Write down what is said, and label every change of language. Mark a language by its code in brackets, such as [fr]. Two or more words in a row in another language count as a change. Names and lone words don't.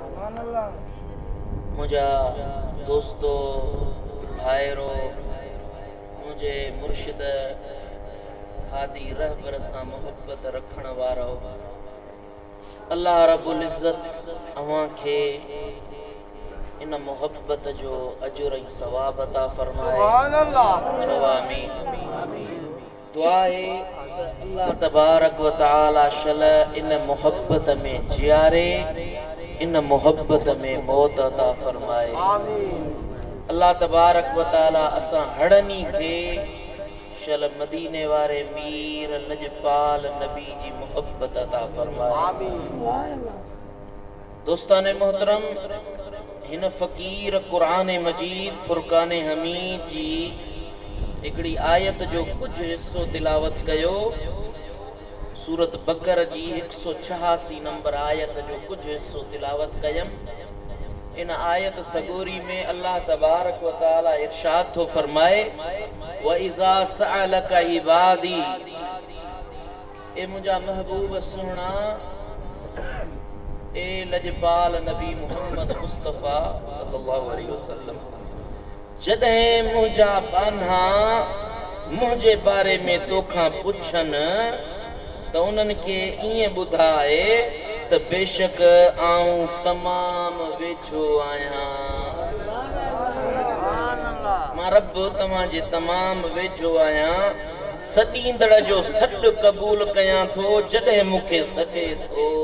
[sd] मुझा दोस्तों भाइरो मुझे मुर्शिद हादी रहबर सां मोहब्बत रखण वारो [ar] الله رب العزة [sd] अवां खे इन मोहब्बत जो अजुर ऐं सवाब अता फरमाए। [ar] سبحان الله. [sd] चओ आमीन। दुआ है [ar] الله تبارك وتعالى [sd] शल इन मोहब्बत में जियारे, इन मोहब्बत में मौत अता फरमाए। आमीन। [ar] الله تبارك وتعالى [sd] असां हड़नी खे शल मदीने वारे मीर लजपाल नबी जी मोहब्बत अता फरमाए। आमीन। दोस्ताने मोहतरम, हिन फ़कीर कुरान मजीद फुरकान हमीद जी हिकड़ी आयत जो कुछ हिस्सो तिलावत कयो। सूरत बकर जी 186 नंबर आयत जो कुछ हिस्सो तिलावत कयम। इन आयत सगोरी में [ar] الله تبارك وتعالى [sd] इरशाद थो फरमाए, [ar] وإذا سألك عبادي, [sd] ए मुझा महबूब सुहणा, ए लजपाल नबी मुहम्मद मुस्तफा [ar] صلى الله عليه وسلم, [sd] जॾहिं मुझा बान्हा मुझे बारे में तोखां पुछन त उन्हनि खे ईअं ॿुधाए त बेशक आऊं तमाम वेझो आहियां। मां रब तव्हां जे तमाम वेझो आहियां, सॾींदड़ जो सॾु क़बूल कयां थो जॾहिं मूंखे सॾे थो।